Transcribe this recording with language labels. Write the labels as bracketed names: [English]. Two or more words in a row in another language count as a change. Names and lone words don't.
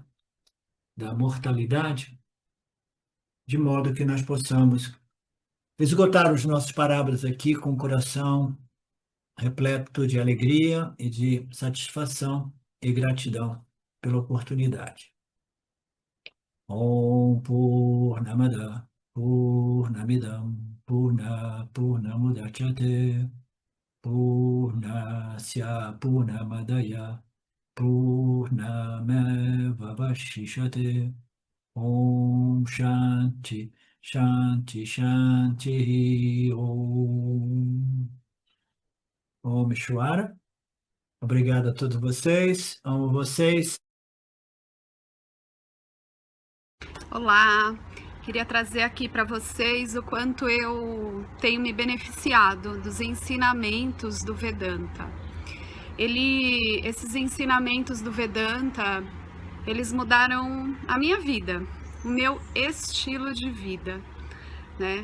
[Portuguese] Da mortalidade, de modo que nós possamos esgotar os nossos parábolas aqui com o coração repleto de alegria e de satisfação e gratidão pela oportunidade. [Sanskrit] Om Purnamada Purnamidam Purnamudachyate Purnasya Purnamadaya Purnamevavashishate Om Shanti Shanti Shanti Om. Om Shwara. [Portuguese] Obrigado a todos vocês. Amo vocês. Olá, queria trazer aqui para vocês o quanto eu tenho me beneficiado dos ensinamentos do Vedanta. Esses ensinamentos do Vedanta, eles mudaram a minha vida, o meu estilo de vida, né?